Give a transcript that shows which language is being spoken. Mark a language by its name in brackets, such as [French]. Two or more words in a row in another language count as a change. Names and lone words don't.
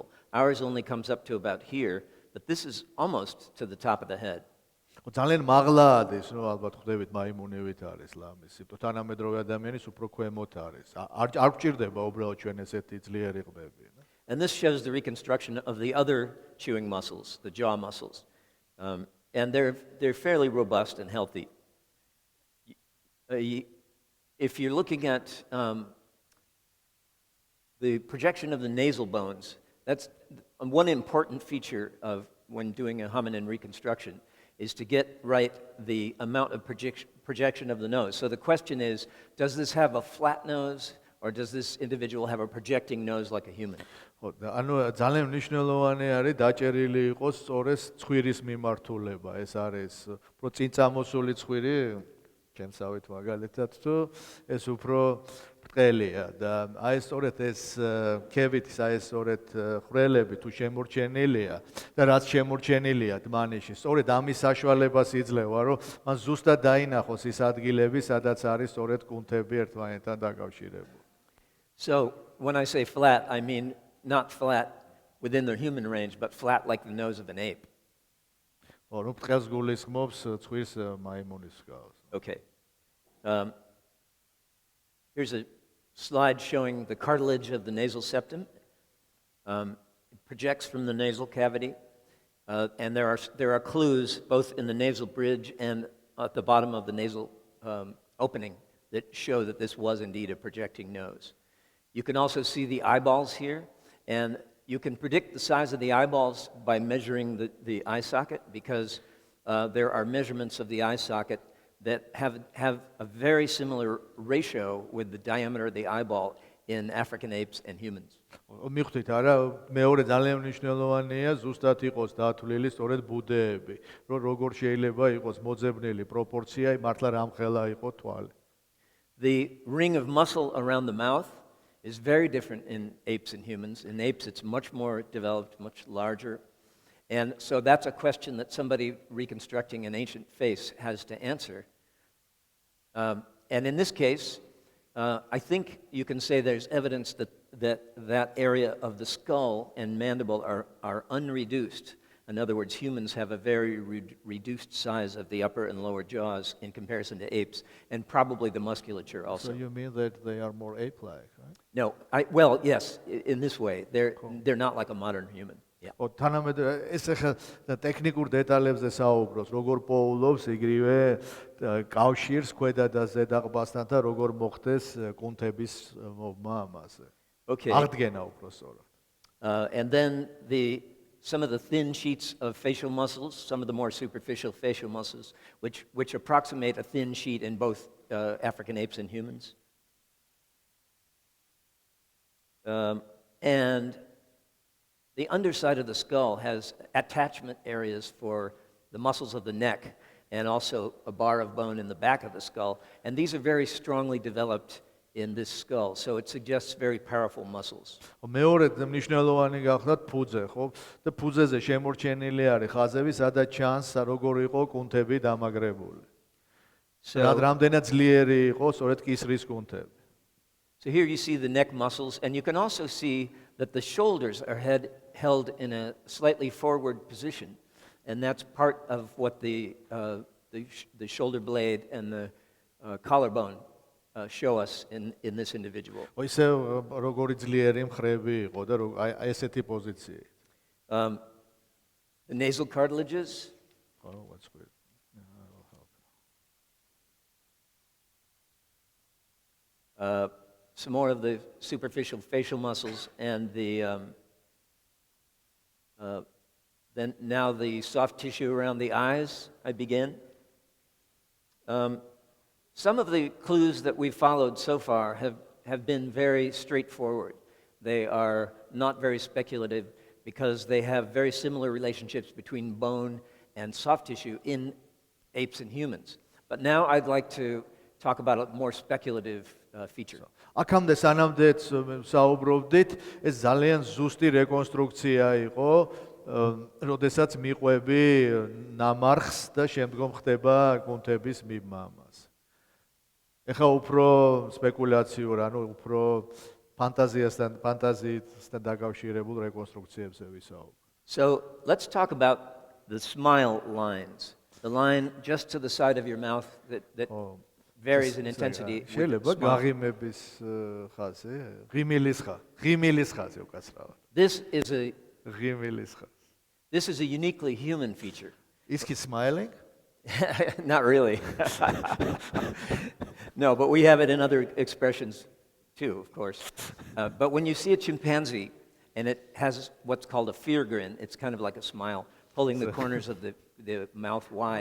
[English] Ours only comes up to about here, but this is almost to the top of the head. [Georgian] ძალიან მაღლა არის, ნუ ალბათ ხვდებით მაიმუნივით არის ლამისი. თანამედროვე ადამიანის უფრო ქვემოთ არის. არ გჭირდება უბრალოდ ჩვენ ესეთი ძლიერი ყბები. [English] And this shows the reconstruction of the other chewing muscles, the jaw muscles. And they're fairly robust and healthy. If you're looking at the projection of the nasal bones, that's one important feature of when doing a hominin reconstruction, is to get right the amount of projection of the nose. So the question is, does this have a flat nose, or does this individual have a projecting nose like a human? [Georgian] ანუ ძალიან მნიშვნელოვანი არის დაჭერილი იყოს სწორეს ცხვირის მიმართულება. ეს არის უფრო წინ წამოსული ცხვირი, ჩემსავით მაგალითად, თუ ეს უფრო ბრტყელია და აი სწორედ ეს ქებით, აი სწორედ ხრელები თუ შემორჩენილია და რაც შემორჩენილია დმანიში, სწორედ ამის საშუალებას იძლევა, რომ მან ზუსტად დაინახოს ის ადგილები, სადაც არის სწორედ კუნთები ერთმანეთთან დაკავშირებული. [English] So when I say flat, I mean not flat within the human range, but flat like the nose of an ape. [Georgian] ნუ ბრტყელს გულისხმობს ცხვირს მაიმუნის გავს. [English] Okay. Here's a slide showing the cartilage of the nasal septum. It projects from the nasal cavity, and there are clues both in the nasal bridge and at the bottom of the nasal opening that show that this was indeed a projecting nose. You can also see the eyeballs here, and you can predict the size of the eyeballs by measuring the eye socket, because there are measurements of the eye socket that have a very similar ratio with the diameter of the eyeball in African apes and humans. [Georgian] მიხვდით არა, მეორე ძალიან მნიშვნელოვანია ზუსტად იყოს დათვლილი სწორედ ბუდეები, რომ როგორ შეიძლება იყოს მოძებნილი პროპორცია, მართლა რამხელა იყო თვალი. [English] The ring of muscle around the mouth is very different in apes and humans. In apes, it's much more developed, much larger. And so that's a question that somebody reconstructing an ancient face has to answer. And in this case, I think you can say there's evidence that area of the skull and mandible are unreduced. In other words, humans have a very reduced size of the upper and lower jaws in comparison to apes, and probably the musculature also. So you mean that they are more ape-like, right? No, well, yes, in this way. They're not like a modern human. Yeah. [Georgian] თანამედროვე ეს ახლა ტექნიკურ დეტალებზე საუბრობს, როგორ პოულობს იგივე კავშირს ქვედა და ზედა ყბასთან და როგორ მოხდეს კუნთების მოვმა ამაზე. [English] Okay. [Georgian] აღდგენა უფრო სწორად. [English] And then some of the thin sheets of facial muscles, some of the more superficial facial muscles, which approximate a thin sheet in both African apes and humans. And the underside of the skull has attachment areas for the muscles of the neck and also a bar of bone in the back of the skull. And these are very strongly developed in this skull, so it suggests very powerful muscles. [Georgian] მეორე მნიშვნელოვანი გახლავთ ფუძე, ხო? და ფუძეზე შემორჩენილი არის ხაზები, სადაც ჩანს როგორ იყო კუნთები დამაგრებული. რამდენად ძლიერი იყო სწორედ კისრის კუნთები. [English] So here you see the neck muscles, and you can also see that the shoulders are held in a slightly forward position, and that's part of what the shoulder blade and the collarbone show us in this individual. [Georgian] ისე როგორი ძლიერი მხრები იყო და აი ესეთი პოზიციები. [English] The nasal cartilages. Oh, that's good. Some more of the superficial facial muscles, and then now the soft tissue around the eyes. I begin. Some of the clues that we've followed so far have been very straightforward. They are not very speculative because they have very similar relationships between bone and soft tissue in apes and humans. But now I'd like to talk about a more speculative feature. [Georgian] აქამდე სანამდეც საუბრობდით, ეს ძალიან ზუსტი რეკონსტრუქცია იყო როდესაც მიყვები ნამარხს და შემდგომ ხდება კუნთების მიბმა ამას. ეხლა უფრო სპეკულაციურ, ანუ უფრო ფანტაზიასთან დაკავშირებულ რეკონსტრუქციებზე ვისაუბრებ. [English] So let's talk about the smile lines. The line just to the side of your mouth that varies in intensity. [Georgian] შეიძლება გაღიმების ხაზი, ღიმილის ხაზი უკაცრავად. [English] This is a uniquely human feature. Is he smiling? Not really. No, but we have it in other expressions too, of course. But when you see a chimpanzee and it has what's called a fear grin, it's kind of like a smile, pulling the corners of the mouth wide.